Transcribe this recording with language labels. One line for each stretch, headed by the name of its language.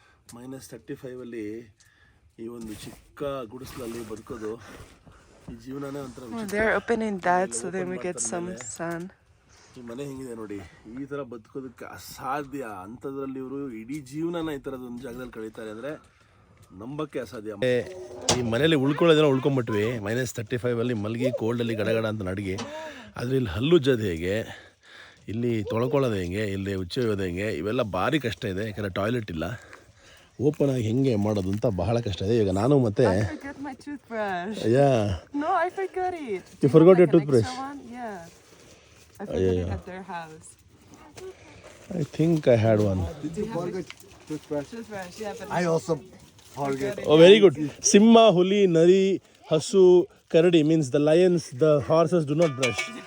Kannada: -35 ಈ ಒಂದು ಚಿಕ್ಕ ಗುಡಿಸಲಲ್ಲಿ ಬದುಕೋದು ಈ ಜೀವನನೇ ಒಂಥರ. They're opening that so then we get some sun. ಈ ಮನೆ ಹೆಂಗಿದೆ ನೋಡಿ. ಈ ಥರ ಬದುಕೋದಕ್ಕೆ ಅಸಾಧ್ಯ. ಅಂಥದ್ರಲ್ಲಿ ಇವರು ಇಡೀ ಜೀವನನ ಈ ಥರದ ಒಂದು ಜಾಗದಲ್ಲಿ ಕಳೀತಾರೆ ಅಂದರೆ ನಂಬಕ್ಕೆ ಅಸಾಧ್ಯ. ಈ ಮನೇಲಿ ಉಳ್ಕೊಳ್ಳೋದೇನೋ ಉಳ್ಕೊಂಬಿಟ್ವಿ. -35 ಮಲಗಿ ಕೋಲ್ಡಲ್ಲಿ ಗಡಗಡ ಅಂತ ನಡಗಿ. ಆದರೆ ಇಲ್ಲಿ ಹಲ್ಲುಜ್ಜೋದು ಹೇಗೆ, ಇಲ್ಲಿ ತೊಳ್ಕೊಳ್ಳೋದು ಹೆಂಗೆ, ಇಲ್ಲಿ ಉಚ್ಚೋಯೋದು ಹೆಂಗೆ, ಇವೆಲ್ಲ ಭಾರಿ ಕಷ್ಟ ಇದೆ. ಯಾಕಂದರೆ ಟಾಯ್ಲೆಟ್ ಇಲ್ಲ. ಓಪನ್ ಆಗಿ ಹೆಂಗೆ ಮಾಡೋದು ಅಂತ ಬಹಳ ಕಷ್ಟ ಇದೆ. ಈಗ ನಾನು ಮತ್ತೆ
English: I forgot my toothbrush. Yeah. No, I forgot it. You forgot your toothbrush? Yeah. I forgot it at their house. I think I had one. Did you forget toothbrush? Toothbrush, yeah, but I also forget. Oh, very good.
Kannada: Simha, huli, nari, hasu, karadi
English: means the lions, the horses do not brush.